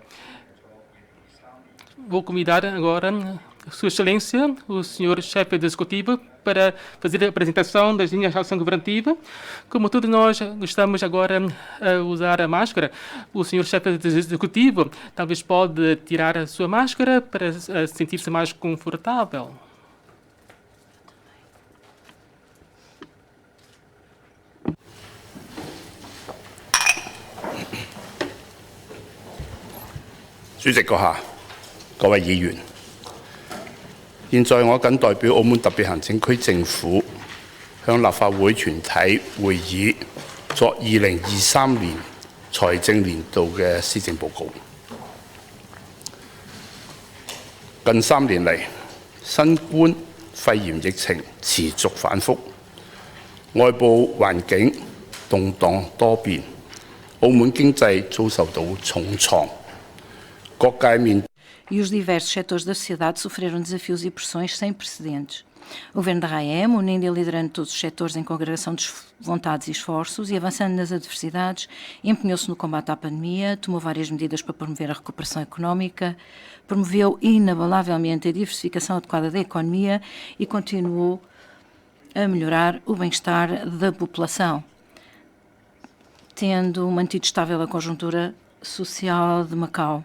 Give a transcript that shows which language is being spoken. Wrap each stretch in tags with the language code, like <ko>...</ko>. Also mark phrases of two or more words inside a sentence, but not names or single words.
<pt>Vou convidar agora Sua Excelência, o Sr. chefe do Executivo, para fazer a apresentação das linhas de ação governativa. Como todos nós estamos agora a usar a máscara, o Sr. chefe do Executivo talvez pode tirar a sua máscara para sentir-se mais confortável.</pt> <yue>主席閣下，各位議員，現在我謹代表澳門特別行政區政府向立法會全體會議作2023年財政年度嘅施政報告。近3年嚟，新冠肺炎疫情持續反覆，外部環境動盪多變，澳門經濟遭受到重創。</yue> <pt>E os diversos setores da sociedade sofreram desafios e pressões sem precedentes. O governo da RAEM, unindo e liderando todos os setores em congregação de vontades e esforços e avançando nas adversidades, empenhou-se no combate à pandemia, tomou várias medidas para promover a recuperação económica, promoveu inabalavelmente a diversificação adequada da economia e continuou a melhorar o bem-estar da população, tendo mantido estável a conjuntura social de Macau.</pt>